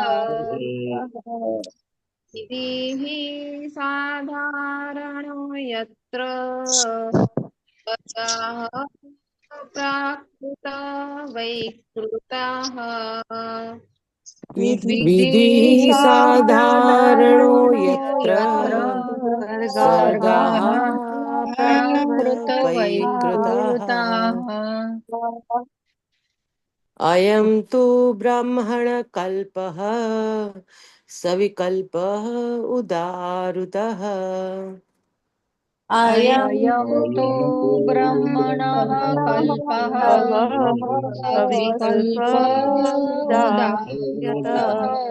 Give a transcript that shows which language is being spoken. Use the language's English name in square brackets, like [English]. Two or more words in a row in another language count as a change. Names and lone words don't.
[Sanskrit] વિધિઃ સાધારણો યત્ર સર્ગાઃ પ્રાકૃતવૈકૃતાઃ વિધિઃ સાધારણો યત્ર સર્ગાઃ પ્રાકૃતવૈકૃતાઃ अयं तु ब्रह्मण कल्पः सविकल्पः उदाहृतः अयं तु ब्रह्मणः कल्पः सविकल्प उदाहृतः